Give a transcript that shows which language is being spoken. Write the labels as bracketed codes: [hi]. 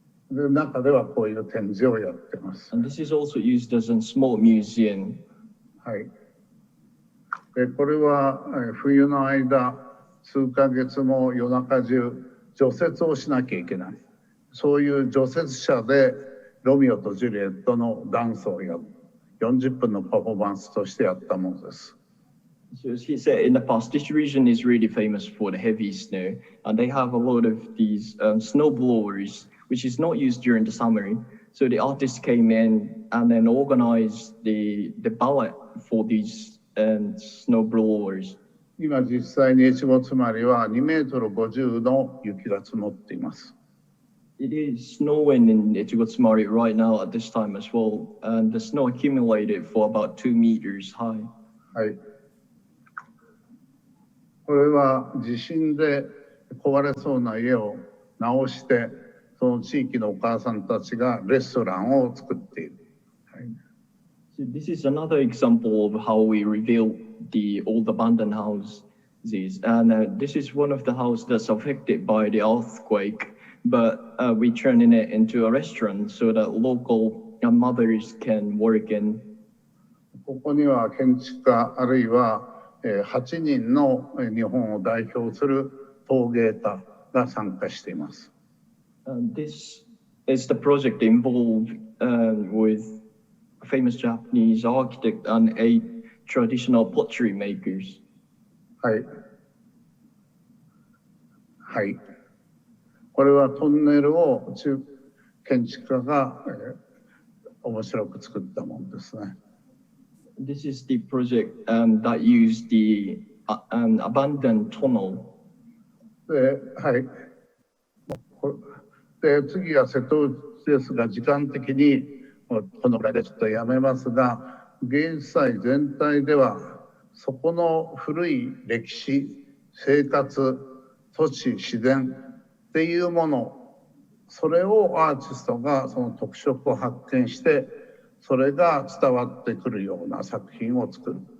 [ja] で中ではこういう展示をやってます。 [en] And this is also used as a small museum. [ja] はい。これは冬の間数ヶ月も夜中中除雪をしなきゃいけない。そういう除雪車でロミオとジュリエットのダンスをやる。 40分のパフォーマンスとしてやったものです。 [en] So as he said in the past, this region is really famous for the heavy snow, and they have a lot of these snow blowers, which is not used during the summer. So the artists came in and then organized the ballet for these snow blowers. [ja] 今実際にEchigo-Tsumariは2メートル50の雪が積もっています。 [en] It is snowing in Echigo-Tsumari right now at this time as well, and the snow accumulated for about 2 meters high. [ja] はい。これは地震で壊れそうな家を直して、その地域のお母さんたちがレストランを作っている。はい。 [en] So this is another example of how we reveal the old abandoned houses, and this is one of the houses that's affected by the earthquake, but we turning it into a restaurant so that local mothers can work in. [ja] ここには建築家あるいは8人の日本を代表する陶芸家が参加しています。 [en] This is the project involved with a famous Japanese architect and 8 traditional pottery makers. [ja] はい。はい。これはトンネルを建築家が面白く作ったものですね。 [en] This is the project that used the abandoned tunnel. [ja] で、はい。で、次は瀬戸内ですが、時間的にこのぐらいでちょっとやめますが、芸術祭全体では、そこの古い歴史、生活、土地、自然っていうもの、それをアーティストがその特色を発見して、それが伝わってくるような作品を作る。